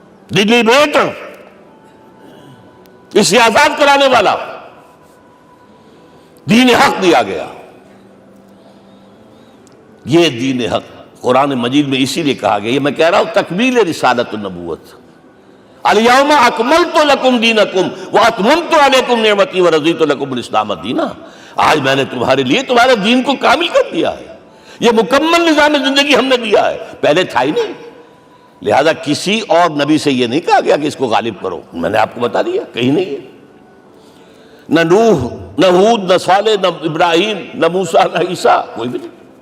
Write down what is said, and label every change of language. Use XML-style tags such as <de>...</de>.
<ur>دلی better, اسے آزاد کرانے والا، دین حق دیا گیا. یہ دین حق قرآن مجید میں اسی لیے کہا گیا، یہ میں کہہ رہا ہوں تکمیل رسالت النبوت.</ur> <ar>الیوم اکملت لکم دینکم واتممت علیکم نعمتی ورضیت لکم الاسلام دینا.</ar> <ur>آج میں نے تمہارے لیے تمہارے دین کو کامل کر دیا ہے. یہ مکمل نظام زندگی ہم نے دیا ہے، پہلے تھا ہی نہیں. لہذا کسی اور نبی سے یہ نہیں کہا گیا کہ اس کو غالب کرو، میں نے آپ کو بتا دیا کہیں نہیں ہے، نہ نوح نہ ہود نہ صالح نہ ابراہیم نہ موسیٰ نہ عیسیٰ، کوئی بھی نہیں۔</ur>